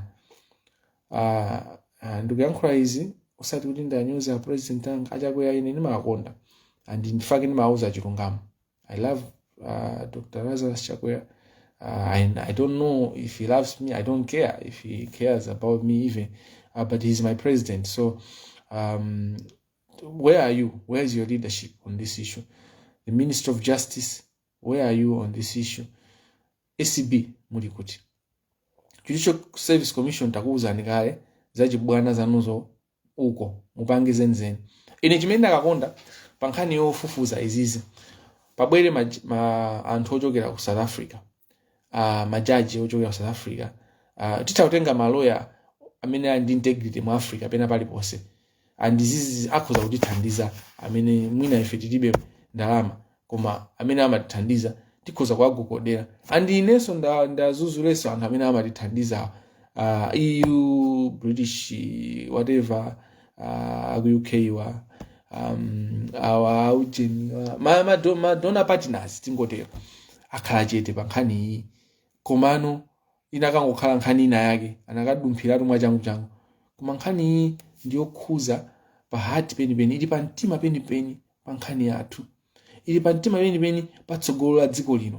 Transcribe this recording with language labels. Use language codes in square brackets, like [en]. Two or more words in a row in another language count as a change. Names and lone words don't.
[ny] Ndikuyankhula izi usati kuti ndanyoza president anga Achakwera. Ine ndimakonda and ndifake ndimauza chilungamo. [en] I love Dr. Lazarus Chakwera. I don't know if he loves me. I don't care if he cares about me even, but he's my president. So where are you? Where is your leadership on this issue? The Minister of Justice, where are you on this issue? [ny] ACB muli kuti. Judicial Service Commission takuuzani kale zachibwana zanuzo uko mupange zenizeni. Ine chimene ndakakonda pankhani yofufuza izizi, pabwere anthu ochokera ku South Africa, majaji ochokera ku South Africa, titautenga maloya amene ali ndi integrity mu Africa pena paliponse, and izizi akhoza kutithandiza, amene mwina ife tilibe ndalama koma amene amatithandiza tikhoza kuwagogodera. And inenso ndazuzuleso anthu amene amatithandiza, [en] EU, British, whatever, UK wa our Eugene, donor partners [ny] tingotero akhala chete pankhani iyi. Komano inakangokhala nkhani ina yake anakadumphiratu mwachangu koma nkhani ndiyokhuza pa hati penipeni, ili pa mtima penipeni pa nkhani yathu, ili pa mtima penipeni patsogolo la dziko lino.